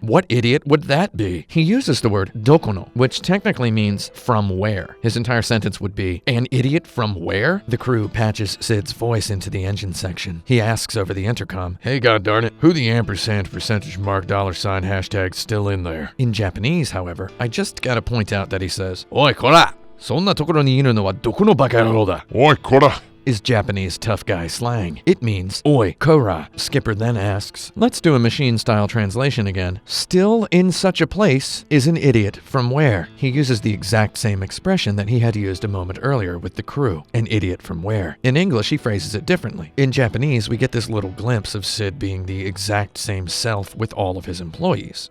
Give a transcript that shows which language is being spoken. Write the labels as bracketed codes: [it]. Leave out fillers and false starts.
[en] What idiot would that be? He uses the word dokono, which technically means from where. His entire sentence sentence would be, an idiot from where? The crew patches Sid's voice into the engine section. He asks over the intercom, hey goddarn it, who the ampersand percentage mark $ hashtag still in there? In Japanese, however, I just gotta point out that he says, [ja] Oi, kora! そんなところにいるのはどこのバカ野郎だ? Oi, kora! [en] Is Japanese tough guy slang. It means, oi, kora. Skipper then asks, let's do a machine-style translation again. Still in such a place is an idiot from where? He uses the exact same expression that he had used a moment earlier with the crew. An idiot from where? In English, he phrases it differently. In Japanese, we get this little glimpse of Sid being the exact same self with all of his employees.